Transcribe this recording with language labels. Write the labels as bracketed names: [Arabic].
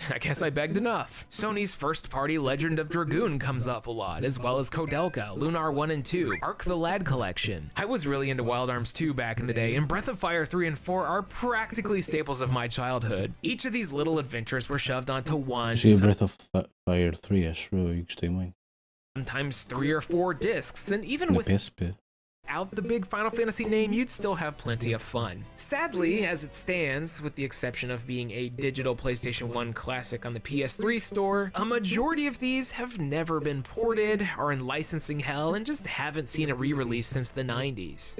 [English] I guess I begged enough. Sony's first-party Legend of Dragoon comes up a lot, as well as Kodelka, Lunar 1 and 2, Arc the Lad Collection. I was really into Wild Arms 2 back in the day, and Breath of Fire 3 and 4 are practically staples of my childhood. Each of these little adventures were shoved onto one, [Portuguese] Achei Breath of Fire 3, acho eu, e gostei muito. [English] sometimes 3 or 4 discs, and even [Portuguese] Na [English] with [Portuguese] PSP. [English] out the big Final Fantasy name, you'd still have plenty of fun. Sadly, as it stands, with the exception of being a digital PlayStation 1 classic on the PS3 store, a majority of these have never been ported, are in licensing hell, and just haven't seen a re-release since the 90s.